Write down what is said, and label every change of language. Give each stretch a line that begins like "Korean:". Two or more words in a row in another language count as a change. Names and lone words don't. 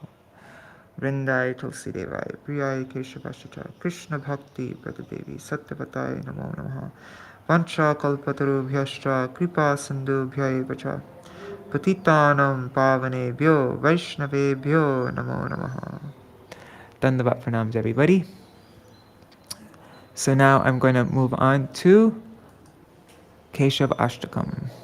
Sanskrit: Vrindai Tulsi Devai, Priyai Keshavashachar, Krishna Bhakti Pradadevi, Satyapatai Namo Namaha, Vancha Kalpataru Bhyashtra, Kripa Sindhu Bhyai Vacha, Patitanam Pavane Bhyo, Vaishnave Bhyo Namo Namaha. Dandavat Pranams
English: everybody. So now I'm going to move on to Keshav Ashtakam.